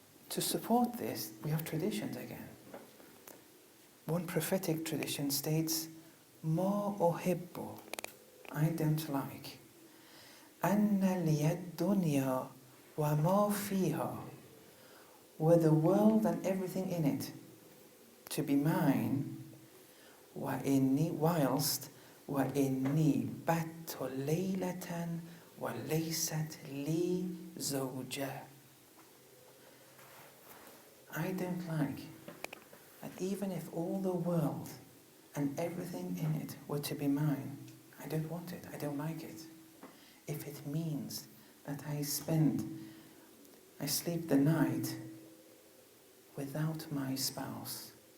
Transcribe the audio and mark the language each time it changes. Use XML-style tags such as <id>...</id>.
<en>To support this, we have traditions again. One prophetic tradition states,</en> <ar>Ma uhibbu,</ar> <en>I don't like,</en> <ar>anna liya dunya wa ma fiha,</ar> <en>were the world and everything in it to be mine,</en> <ar>whilst وإني بت ليلة وليست لي زوجة.</ar> <en>I don't like that even if all the world and everything in it were to be mine, I don't want it, I don't like it. If it means that I sleep the night without my spouse.</en>